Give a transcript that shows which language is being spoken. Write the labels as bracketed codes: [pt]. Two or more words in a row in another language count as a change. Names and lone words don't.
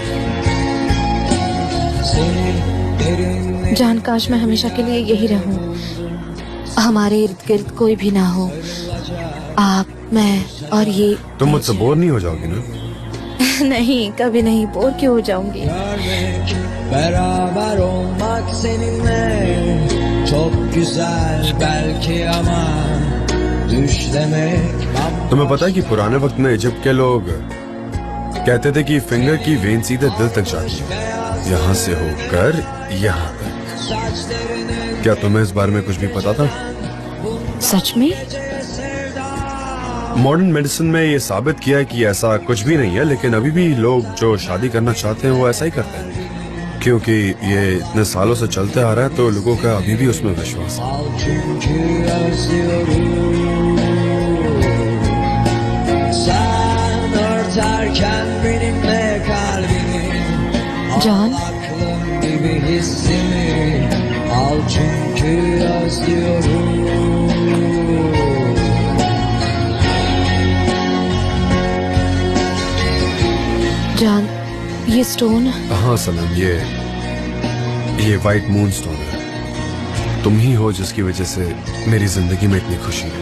[hi] जान, काश मैं हमेशा के लिए यही रहूं, हमारे इर्द गिर्द कोई भी ना हो, आप, मैं और ये। तुम मुझसे बोर नहीं हो जाओगी ना? नहीं, कभी नहीं, बोर क्यों हो जाऊंगी। [tr] Beraber olmak seninle çok güzel belki ama düşlemek [hi] तुम्हें पता है कि पुराने वक्त में इजिप्ट के लोग कहते थे कि फिंगर की वेन सीधे दिल तक जाती है, यहाँ से होकर यहाँ तक। क्या तुम्हें इस बारे में कुछ भी पता था? सच में? [en] modern medicine [hi] में ये साबित किया है कि ऐसा कुछ भी नहीं है, लेकिन अभी भी लोग जो शादी करना चाहते हैं वो ऐसा ही करते हैं, क्योंकि ये इतने सालों से चलते आ रहा है तो लोगों का अभी भी उसमें विश्वास है। [tr] al çünkü özlüyorum. Sen örterken benimle kalbini, Can? aklım gibi hissimi al çünkü özlüyorum. [hi] जान, ये स्टोन, हाँ सनम, ये [en] white moon stone [hi] है। तुम ही हो जिसकी वजह से मेरी जिंदगी में इतनी खुशी है।